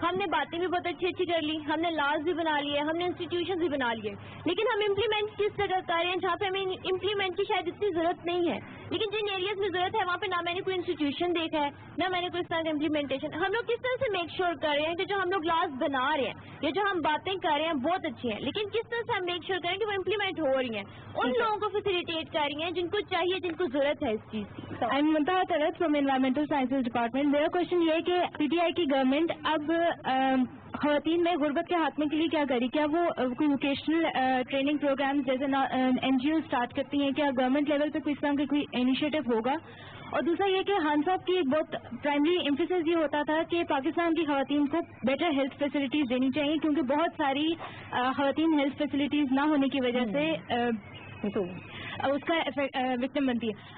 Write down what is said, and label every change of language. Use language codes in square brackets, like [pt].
[ur] ہم نے باتیں بھی بہت اچھی کر لی, ہم نے لاز بھی بنا لیے, ہم نے انسٹیٹیوشن بھی بنا لیے, لیکن ہم امپلیمنٹ کس جگہ کر رہے ہیں جہاں پہ ہمیں امپلیمنٹ کی شاید اتنی ضرورت نہیں ہے, لیکن جن ایریاز میں ضرورت ہے وہاں پہ نہ میں نے کوئی انسٹیٹیوشن دیکھا ہے نہ میں نے کوئی اس طرح کا امپلیمنٹیشن. ہم لوگ کس طرح سے میک شیور کر رہے ہیں کہ جو ہم لوگ لاز بنا رہے ہیں یا جو ہم باتیں کر رہے ہیں بہت اچھی ہیں, لیکن کس طرح سے ہم میک شیور کریں کہ وہ امپلیمنٹ ہو رہی ہیں, ان لوگوں کو فیسیلیٹیٹ کر رہی ہیں جن کو چاہیے, جن کو ضرورت ہے اس چیز کی. [en] I'm Muntaha Tarat from Environmental Sciences Department. [ur] میرا کوشچن یہ ہے کہ پی ٹی آئی کی گورنمنٹ اب خواتین میں غربت کے خاتمے کے لیے کیا کری؟ کیا وہ کوئی ووکیشنل ٹریننگ پروگرام جیسے این جی او اسٹارٹ کرتی ہیں؟ کیا گورنمنٹ لیول پہ کوئی اس طرح کا کوئی انیشیٹو ہوگا؟ اور دوسرا یہ کہ خان صاحب کی بہت پرائمری ایمفیسس یہ ہوتا تھا کہ پاکستان کی خواتین کو بیٹر ہیلتھ فیسلٹیز دینی چاہیے, کیونکہ بہت ساری خواتین ہیلتھ فیسلٹیز نہ ہونے کی وجہ سے اس کا وکٹم بنتی ہے.